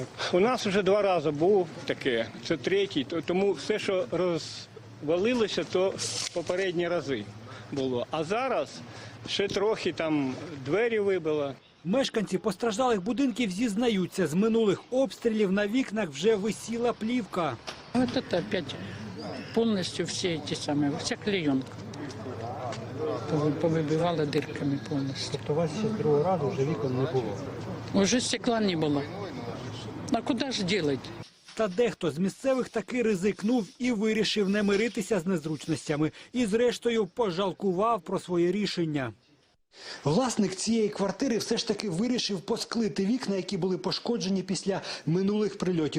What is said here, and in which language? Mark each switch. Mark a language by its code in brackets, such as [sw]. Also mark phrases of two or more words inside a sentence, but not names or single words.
[uk] У нас вже 2 рази було таке, це третій, тому все, що розвалилося, то попередні рази було. А зараз ще трохи там двері вибило. Мешканці постраждалих будинків зізнаються, з минулих обстрілів на вікнах вже висіла плівка. [ru] Вот это опять полностью все эти самые, вся клеенка повыбивала дырками полностью. [uk] Тобто у вас ще 2-го разу вже вікон не було? [ru] Уже стекла не было. А куда ж делать? [uk] Та дехто з місцевих таки ризикнув і вирішив не миритися з незручностями. І зрештою пожалкував про своє рішення. Власник цієї квартири все ж таки вирішив посклити вікна, які були пошкоджені після минулих прильотів.